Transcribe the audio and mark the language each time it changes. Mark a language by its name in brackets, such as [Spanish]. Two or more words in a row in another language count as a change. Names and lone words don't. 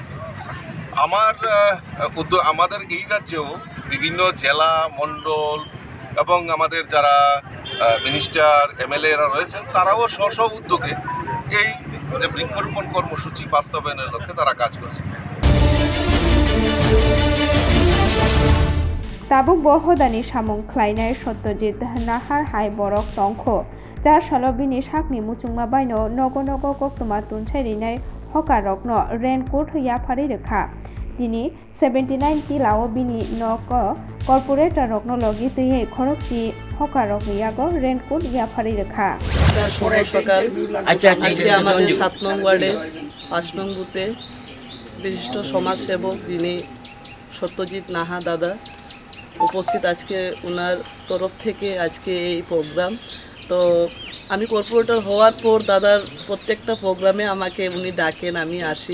[Bangla] আমাদের এই রাজ্যেও বিভিন্ন জেলা, মণ্ডল এবং আমাদের যারা মিনিস্টার, এমএলএরা রয়েছেন, তারাও স্ব উদ্যোগে এই যে বৃক্ষরোপণ কর্মসূচি বাস্তবায়নের লক্ষ্যে তারা কাজ করছে। [Kok Borok] Tabuk bohodani samung khlainai Satyajit nahar hai borok tongkho jar salo bini sakni muchungma baino nogo nogo koktuma tunchairinai hokarokno raincoat hya phari rekha dini 79 kilao bini noko corporate rokno logi tuye khorokchi hokarok yago raincoat hya phari rekha [Bangla] শুভ সকাল। আজকে আমাদের 7 নং ওয়ার্ডে 5 নং বুথে বিশিষ্ট সমাজসেবক যিনি সত্যজিৎ নাহা দাদা উপস্থিত, আজকে ওনার তরফ থেকে আজকে এই প্রোগ্রাম। তো আমি কর্পোরেটর হওয়ার পর দাদার প্রত্যেকটা প্রোগ্রামে আমাকে উনি ডাকেন, আমি আসি।